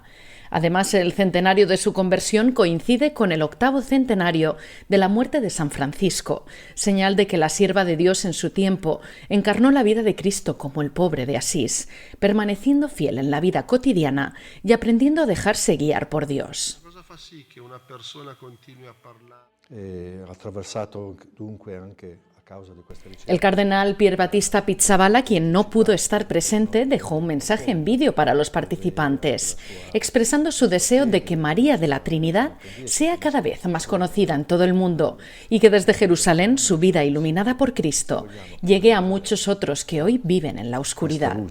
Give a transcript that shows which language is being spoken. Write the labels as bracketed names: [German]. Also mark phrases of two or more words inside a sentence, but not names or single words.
[Spanish] Además, el centenario de su conversión coincide con el 8º centenario de la muerte de San Francisco, señal de que la sierva de Dios en su tiempo encarnó la vida de Cristo como el pobre de Asís, permaneciendo fiel en la vida cotidiana y aprendiendo a dejarse guiar por Dios. [Italian] Sì, che una persona continui a parlare. Attraversato dunque anche a causa di questa ricerca. [Spanish] El cardenal Pier Battista Pizzaballa, quien no pudo estar presente, dejó un mensaje en vídeo para los participantes, expresando su deseo de que María de la Trinidad sea cada vez más conocida en todo el mundo y que desde Jerusalén su vida iluminada por Cristo llegue a muchos otros que hoy viven en la oscuridad.